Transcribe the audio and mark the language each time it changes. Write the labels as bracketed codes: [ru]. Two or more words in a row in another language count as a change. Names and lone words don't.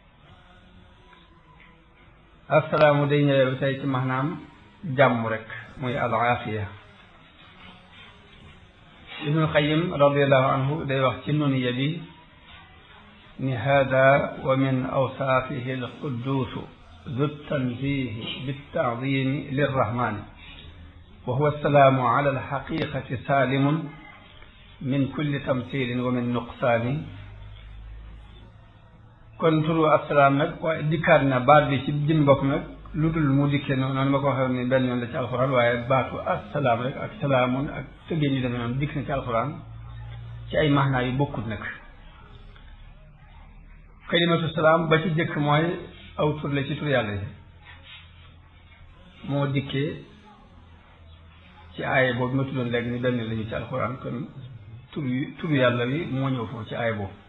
[wo] assalaamu day ñëwee ba tey ci maanaam jàmm rek muy [ar] العافية. ibnul Qayyim رضي الله عنه [wo] day wax ci nuniya bi ni [ar] هذا ومن أوصافه القدوس ذو التنزيه بالتعظيم للرحمن وهو السلام على الحقيقة سالم من كل تمثيل ومن نقصان. [wo] kon turu assalaam nag waaye dikkaat na baat bi ci jëm bopp nag lu dul mu dikkee noonu ma ko waxee ni benn yoon la ci alxuraan waaye baatu assalaam rek ak salaamun ak tëggee ñu demee noonu dikk na ci alxuraan ci ay maanaa yu bokkut nag. [ar] كلمة سلام [wo] ba ci jëkk mooy aw tur la ci tur yàlla yi moo dikkee ci aaya boobu ma tuddoon léegi ni benn lañu ci alxuraan kon turu yàlla wi moo ñëw foofu ci aaya boobu.